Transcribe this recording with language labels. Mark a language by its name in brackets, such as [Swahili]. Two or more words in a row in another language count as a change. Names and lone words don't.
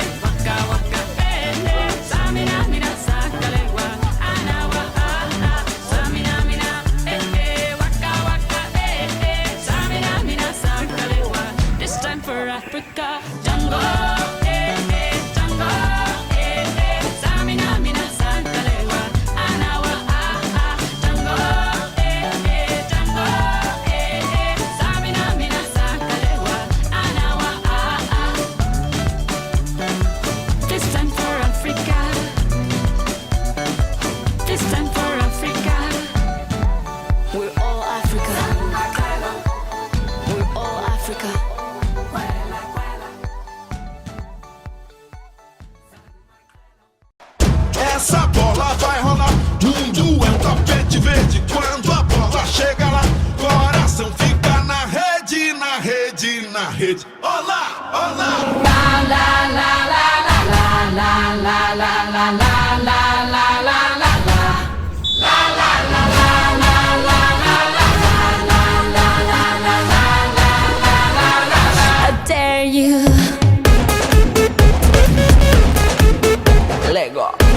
[English] Waka, waka, eh, eh. Tamina, mina, sangalewa, anawa, ah, ah. Tamina, mina, eh, eh. Waka, waka, eh, eh. Tamina, mina, sangalewa, this time for Africa. Jungle, eh, eh. Jungle, eh, eh. Tamina, mina, sangalewa, anawa, ah, ah. Jungle, eh, eh. Jungle, eh, eh. Tamina, mina, sangalewa, anawa, ah, ah. This time for Africa. This time for Africa. We're all Africa. We're all Africa. [Portuguese] Essa bola vai rolar, mundo é um tapete verde. Quando a bola chega lá, coração fica na rede, na rede, na rede. Olá, olá. [English] I dare you. Lego.